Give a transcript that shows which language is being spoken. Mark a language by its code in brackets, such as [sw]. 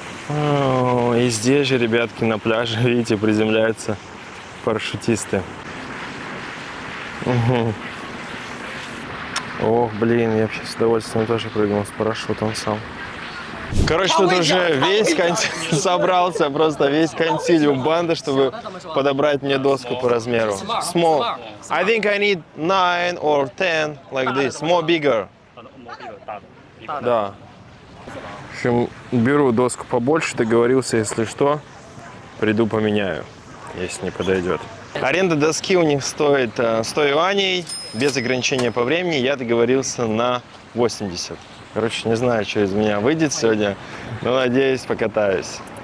[ru] И здесь же, ребятки, на пляже, видите, приземляются парашютисты. Угу. Ох, блин, я вообще с удовольствием тоже прыгнул с парашютом сам. Короче, тут уже весь консилиум собрался, просто весь консилиум банды, чтобы подобрать мне доску по размеру. [en] Small. I think I need 9 or 10, like this. More bigger. [ru] Да. В общем, беру доску побольше, договорился, если что, приду поменяю, если не подойдет. Аренда доски у них стоит 100 юаней, без ограничения по времени. Я договорился на 80. Короче, не знаю, что из меня выйдет сегодня, но надеюсь, покатаюсь.